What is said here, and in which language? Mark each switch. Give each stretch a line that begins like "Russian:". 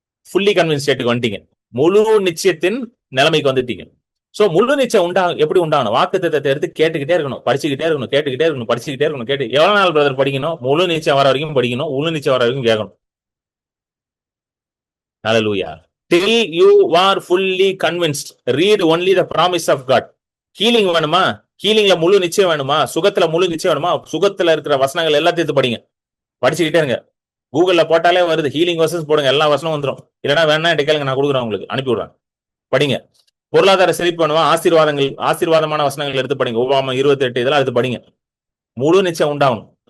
English: fully convince ஸ்டேட்டுக்கு
Tamil: வந்துட்டீங்க, முழு நிச்சயத்தின் நிலைமைக்கு வந்துட்டீங்க. சோ முழு நிச்சயம் எப்படி உண்டாகணும்? வாக்குத்தத்தத்தை எடுத்து கேட்டுக்கிட்டே இருக்கணும், படிச்சுக்கிட்டே இருக்கணும், கேட்டுக்கிட்டே இருக்கணும், படிச்சுக்கிட்டே இருக்கணும். கேட்டு எவ்வளவு நாள் பிரதர் படிக்கணும்? முழு நிச்சயம் வர வரைக்கும் படிக்கணும், முழு நிச்சயம் வர வரைக்கும் கேட்கணும். ஹல்லேலூயா.
English: Till you are fully convinced, read only the promise of God.
Tamil: Healing வேணுமா? ஹீலிங்ல முழு நிச்சயம் வேணுமா? சுகத்துல முழு நிச்சயம் வேணுமா? சுகத்துல இருக்கிற வசனங்கள் எல்லாத்தையும் படிங்க, படிச்சுக்கிட்டே இருங்க. கூகுள்ல போட்டாலே வருது,
English: healing verses
Tamil: போடுங்க, எல்லா வசனம் வந்துடும். இல்லைன்னா வேணா கேளுங்க, நான் கொடுக்குறேன், உங்களுக்கு அனுப்பி விடுறேன், படிங்க. பொருளாதார செழிப்பு வேணுமா? ஆசீர்வாதமான வசனங்கள் எடுத்து படிங்க. உபாகமம் 28 இதெல்லாம் எடுத்து படிங்க. முழு நிச்சயம் உண்டாகணும்.